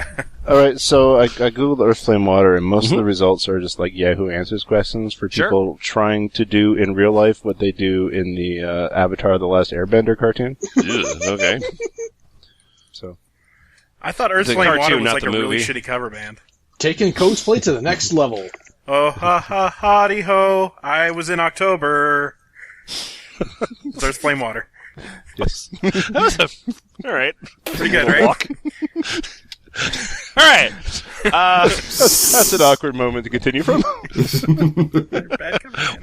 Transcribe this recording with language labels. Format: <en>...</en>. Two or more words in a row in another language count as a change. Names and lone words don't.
<en>All right, so I googled Earth Flame Water, and most of the results are just like Yahoo Answers questions for Sure. people trying to do in real life what they do in the Avatar: The Last Airbender cartoon. Okay. So I thought Earth The Flame Water cartoon, was not like the a really movie. shitty cover band. Taking cosplay to the next level. Oh, ha, ha, hotty ho. I was in October. It's Earth Flame Water. yes. All right. Pretty good, right? All right. That's an awkward moment to continue from. Bad cover band.</en>